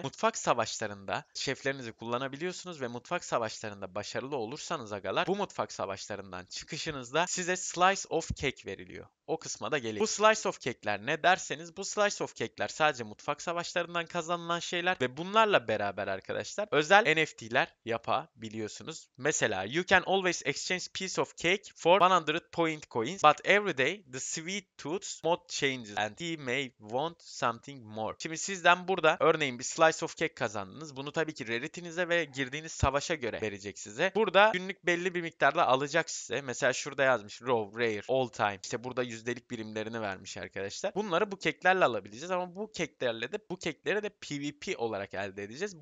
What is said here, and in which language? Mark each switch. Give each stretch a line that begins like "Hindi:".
Turkish: Mutfak savaşlarında şeflerinizi kullanabiliyorsunuz ve mutfak savaşlarında başarılı olursanız agalar bu mutfak savaşlarından çıkışınızda size slice of cake veriliyor. O kısma da geleyim. Bu slice of cake'ler ne derseniz bu slice of cake'ler sadece mutfak savaşlarından kazanılan şeyler ve bunlarla beraber arkadaşlar özel NFT'ler yapabiliyorsunuz.
English: Mesela you can always exchange piece of cake for 100 point coins but every day the sweet tooth mod changes and he may want something more.
Turkish: Şimdi sizden burada örneğin bir slice of cake kazandınız. Bunu tabii ki rarity'nize ve girdiğiniz savaşa göre verecek size. Burada günlük belli bir miktarda alacak size. Mesela şurada yazmış raw, rare, all time. İşte burada yüzdelik birimlerini vermiş arkadaşlar. Bunları bu keklerle alabileceğiz ama bu kekleri de PvP olarak elde edeceğiz.